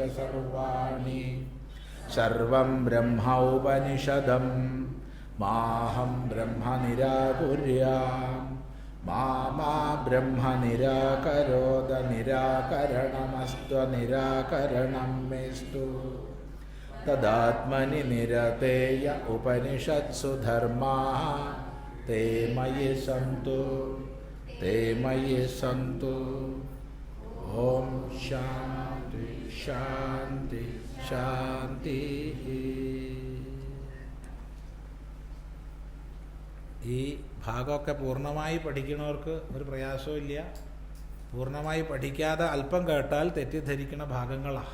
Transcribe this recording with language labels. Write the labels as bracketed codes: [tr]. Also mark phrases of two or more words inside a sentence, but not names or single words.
[sa] सर्वाणि सर्वं ब्रह्मोपनिषदं माहं ब्रह्म निराकुर्यां मा ब्रह्म निराकरोत निराकरणमस्त्व निराकरणं मेस्तु तदात्मनि निरतेय उपनिषत्सु धर्माः ते मयि सन्तु ते मयि सन्तु തേ മയി സന്തു. ओं शान्ति शान्ति शान्ति. [ml] ഈ ഭാഗമൊക്കെ പൂർണ്ണമായി പഠിക്കുന്നവർക്ക് ഒരു പ്രയാസവും ഇല്ല. പൂർണ്ണമായി പഠിക്കാതെ അല്പം കേട്ടാൽ തെറ്റിദ്ധരിക്കുന്ന ഭാഗങ്ങളാണ്.